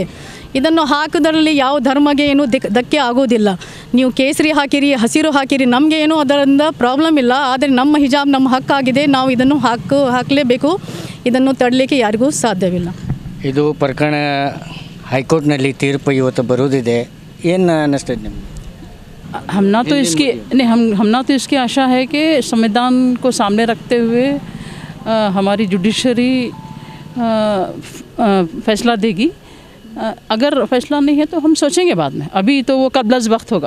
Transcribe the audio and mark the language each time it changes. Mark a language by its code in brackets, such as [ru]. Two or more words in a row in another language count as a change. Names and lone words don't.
[kn] ಇದನ್ನು ಹಾಕೋದ್ರಲ್ಲಿ ಯಾವ ಧರ್ಮಗೆ ಏನೂ ಧಕ್ಕೆ ಆಗೋದಿಲ್ಲ। ನೀವು ಕೇಸರಿ ಹಾಕಿರಿ ಹಸಿರು ಹಾಕಿರಿ ನಮಗೆ ಏನೂ ಅದರಿಂದ ಪ್ರಾಬ್ಲಮ್ ಇಲ್ಲ, ಆದರೆ ನಮ್ಮ ಹಿಜಾಬ್ ನಮ್ಮ ಹಕ್ಕಾಗಿದೆ, ನಾವು ಇದನ್ನು ಹಾಕಲೇಬೇಕು, ಇದನ್ನು ತಡಲಿಕ್ಕೆ ಯಾರಿಗೂ ಸಾಧ್ಯವಿಲ್ಲ। ಇದು ಪ್ರಕರಣ ಹೈಕೋರ್ಟ್ನಲ್ಲಿ ತೀರ್ಪು ಇವತ್ತು ಬರುವುದಿದೆ, ಏನು ಅನ್ನಿಸ್ತದೆ ನಿಮಗೆ? [hi] हमना तो इसकी आशा है कि संविधान को सामने रखते हुए हमारी जुडिशरी फैसला देगी। अगर फैसला नहीं है तो हम सोचेंगे बाद में, अभी तो वो कबलज़ वक्त होगा।